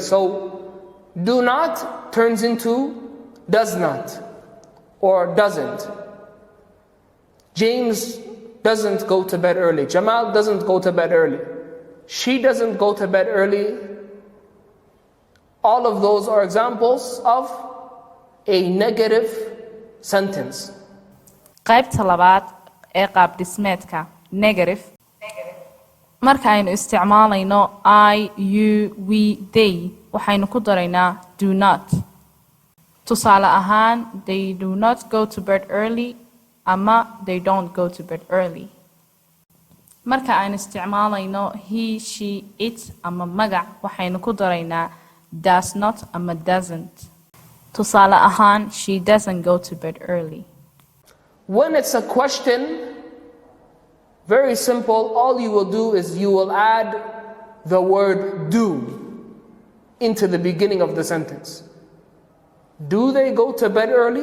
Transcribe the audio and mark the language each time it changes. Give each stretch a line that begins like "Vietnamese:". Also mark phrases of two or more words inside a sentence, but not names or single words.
English: So do not turns into does not or doesn't. James doesn't go to bed early. Jamal doesn't go to bed early. She doesn't go to bed early. All of those are examples of a negative sentence.
Somali: qaybta labaad ee qaab dhismeedka negative marka aynu isticmaalayno
English: I, you, we, they
Somali: waxaynu ku daraynaa
English: do not.
Somali: tusaale ahaan
English: they do not go to bed early ama they don't go to bed early.
Somali: marka aynu isticmaalayno
English: he, she, it
Somali: ama magac waxaynu ku daraynaa
English: does not
Somali: ama doesn't. tusaale ahaan
English: she doesn't go to bed early. When it's a question, very simple, all you will do is you will add the word do into the beginning of the sentence. Do they go to bed early?